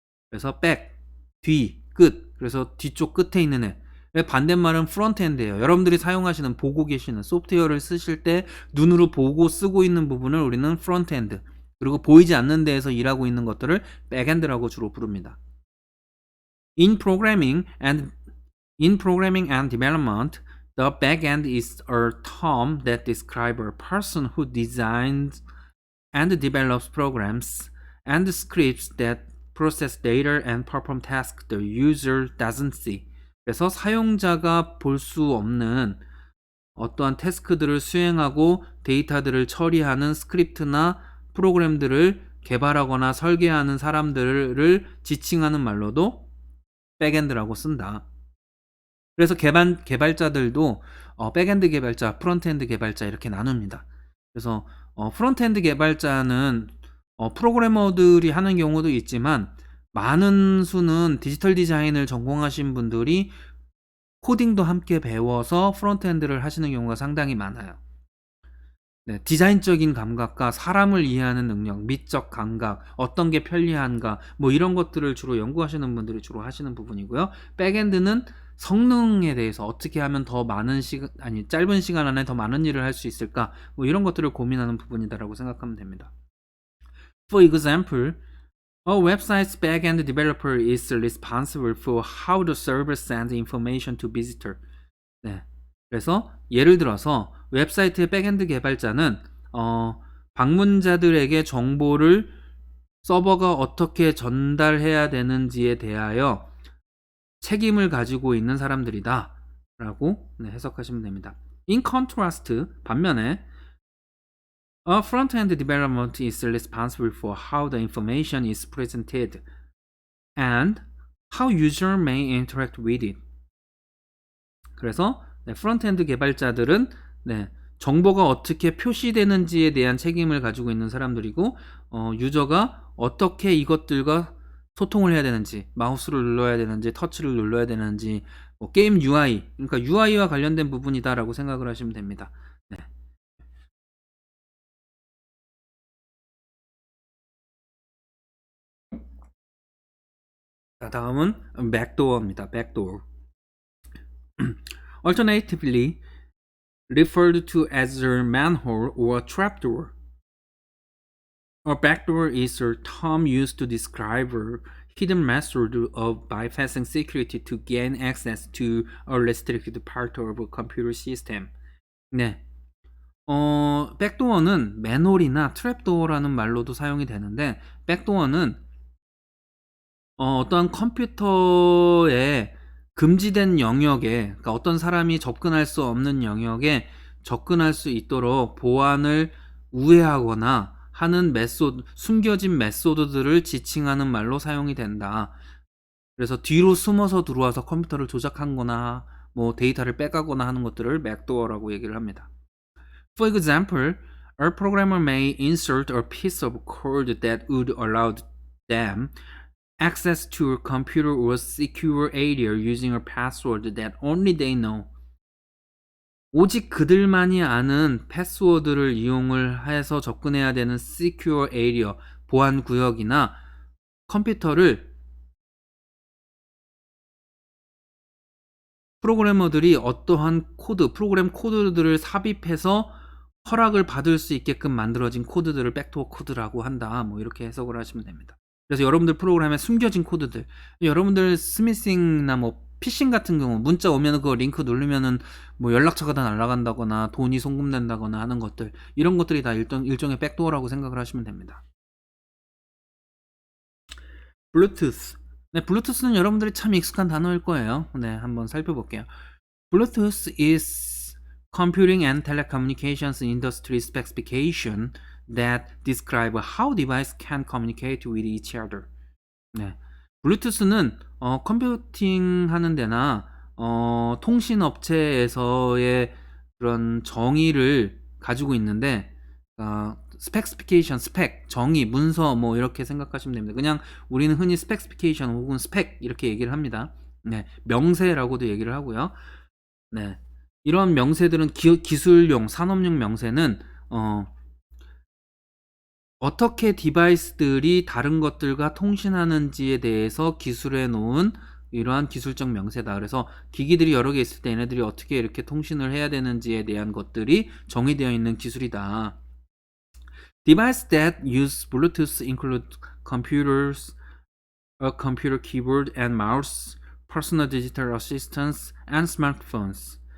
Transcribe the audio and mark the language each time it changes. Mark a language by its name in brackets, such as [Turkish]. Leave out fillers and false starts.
[Korean] 그래서 백, 뒤, 끝. 그래서 뒤쪽 끝에 있는 애. 반대말은 프론트엔드예요. 여러분들이 사용하시는 보고 계시는 소프트웨어를 쓰실 때 눈으로 보고 쓰고 있는 부분을 우리는 프론트엔드 그리고 보이지 않는 데에서 일하고 있는 것들을 백엔드라고 주로 부릅니다. [English] In programming and development, the backend is a term that describes a person who designs and develops programs and scripts that process data and perform tasks the user doesn't see. [Korean] 그래서 사용자가 볼 수 없는 어떠한 태스크들을 수행하고 데이터들을 처리하는 스크립트나 프로그램들을 개발하거나 설계하는 사람들을 지칭하는 말로도 백엔드라고 쓴다. 그래서 개발자들도 백엔드 개발자, 프론트엔드 개발자 이렇게 나눕니다. 그래서 프론트엔드 개발자는 프로그래머들이 하는 경우도 있지만 많은 수는 디지털 디자인을 전공하신 분들이 코딩도 함께 배워서 프론트엔드를 하시는 경우가 상당히 많아요. 네, 디자인적인 감각과 사람을 이해하는 능력, 미적 감각, 어떤 게 편리한가 뭐 이런 것들을 주로 연구하시는 분들이 주로 하시는 부분이고요. 백엔드는 성능에 대해서 어떻게 하면 더 많은 짧은 시간 안에 더 많은 일을 할 수 있을까 뭐 이런 것들을 고민하는 부분이다라고 생각하면 됩니다. [English] For example, a website's backend developer is responsible for how the server sends information to visitor. [Korean] 네. 그래서 예를 들어서 웹사이트의 백엔드 개발자는 방문자들에게 정보를 서버가 어떻게 전달해야 되는지에 대하여 책임을 가지고 있는 사람들이다 라고 해석하시면 됩니다. [English] In contrast, [Korean] 반면에 [English] A front-end development is responsible for how the information is presented and how user may interact with it. [Korean] 그래서 프론트엔드 개발자들은 정보가 어떻게 표시되는지에 대한 책임을 가지고 있는 사람들이고, 유저가 어떻게 이것들과 소통을 해야 되는지, 마우스를 눌러야 되는지, 터치를 눌러야 되는지, 뭐 게임 UI, 그러니까 UI와 관련된 부분이다라고 생각을 하시면 됩니다. 네. 자, 다음은 backdoor입니다. [English] backdoor. Alternatively referred to as a manhole or trapdoor. A backdoor is a term used to describe a hidden method of bypassing security to gain access to a restricted part of a computer system. [Korean] 네. 백도어는 맨홀이나 트랩도어라는 말로도 사용이 되는데, 백도어는 어떠한 컴퓨터에 금지된 영역에, 그러니까 어떤 사람이 접근할 수 없는 영역에 접근할 수 있도록 보안을 우회하거나 하는 숨겨진 메소드들을 지칭하는 말로 사용이 된다. 그래서 뒤로 숨어서 들어와서 컴퓨터를 조작한 거나 뭐 데이터를 빼가거나 하는 것들을 백도어라고 얘기를 합니다. [English] For example, a programmer may insert a piece of code that would allow them access to a computer or secure area using a password that only they know. [Korean] 오직 그들만이 아는 패스워드를 이용을 해서 접근해야 되는 secure area, 보안 구역이나 컴퓨터를 프로그래머들이 어떠한 프로그램 코드들을 삽입해서 허락을 받을 수 있게끔 만들어진 코드들을 백도어 코드라고 한다. 뭐 이렇게 해석을 하시면 됩니다. 그래서 여러분들 프로그램에 숨겨진 코드들, 여러분들 스미싱이나 뭐 피싱 같은 경우 문자 오면은 그거 링크 누르면은 뭐 연락처가 다 날아간다거나 돈이 송금된다거나 하는 것들, 이런 것들이 다 일종의 백도어라고 생각을 하시면 됩니다. 블루투스. 네, 블루투스는 여러분들이 참 익숙한 단어일 거예요. 네, 한번 살펴볼게요. [English] Bluetooth is computing and telecommunications industry specification that describe how device can communicate with each other. [Korean] 네. 블루투스는 컴퓨팅 하는 데나 통신 업체에서의 그런 정의를 가지고 있는데, 스펙스피케이션, 정의, 문서 뭐 이렇게 생각하시면 됩니다. 그냥 우리는 흔히 스펙스피케이션 혹은 스펙 이렇게 얘기를 합니다. 네, 명세라고도 얘기를 하고요. 네, 이런 명세들은 기술용, 산업용 명세는 어떻게 디바이스들이 다른 것들과 통신하는지에 대해서 기술해 놓은 이러한 기술적 명세다. 그래서 기기들이 여러 개 있을 때 얘네들이 어떻게 이렇게 통신을 해야 되는지에 대한 것들이 정의되어 있는 기술이다. [English] Devices that use Bluetooth include computers, a computer keyboard and mouse, personal digital assistants, and smartphones.